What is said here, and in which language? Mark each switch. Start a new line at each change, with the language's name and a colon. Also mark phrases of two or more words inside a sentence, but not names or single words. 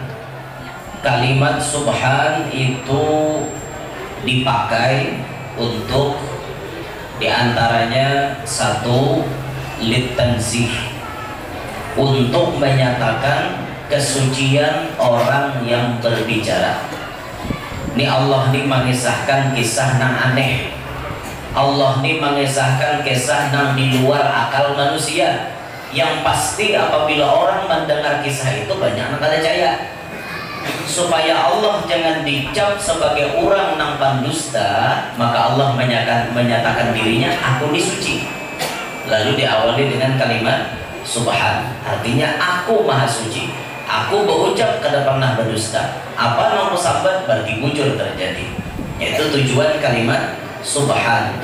Indonesian: Kalimat subhan itu dipakai untuk diantaranya satu, litanzih, untuk menyatakan kesucian orang yang berbicara. Ini Allah ini mengisahkan kisah nang aneh, Allah ini mengisahkan kisah nang di luar akal manusia, yang pasti apabila orang mendengar kisah itu banyak yang kada percaya. Supaya Allah jangan dicap sebagai orang nang pandusta, maka Allah menyatakan dirinya aku ini suci. Lalu diawali dengan kalimat subhan, artinya aku maha suci, aku berucap kada pernah berdusta. Apa nomor sahabat berarti bujur terjadi. Yaitu tujuan kalimat subhan.